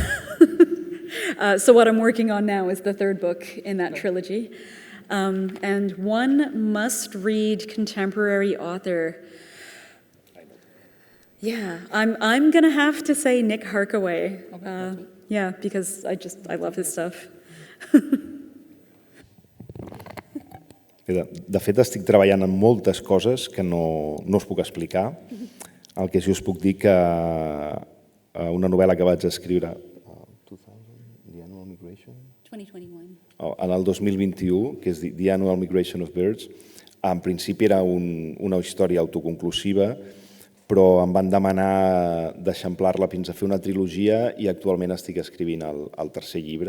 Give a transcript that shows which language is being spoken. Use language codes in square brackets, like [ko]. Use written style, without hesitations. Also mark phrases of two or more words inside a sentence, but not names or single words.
[en] So what I'm working on now is the third book in that trilogy. And one must-read contemporary author. Yeah, I'm gonna have to say Nick Harkaway. Yeah, because I love his stuff. [ca] De fet, estic treballant en moltes coses que no us puc explicar. El que sí us puc dir que una novel·la que vaig escriure en el 2021, que és The Annual Migration of Birds, en principi era una història autoconclusiva, però em van demanar d'eixamplar-la fins a fer una trilogia i actualment estic escrivint el tercer llibre.